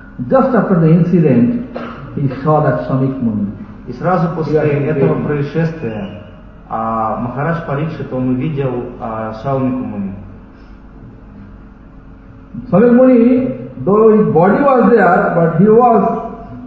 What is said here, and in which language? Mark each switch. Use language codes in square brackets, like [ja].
[en] Just after the incident, he saw that Swami Kumar. [ru] И сразу после этого происшествия Махарадж Парикшит он увидел Свами Кумари. [en] Свами Кумари, though his body was there, but he was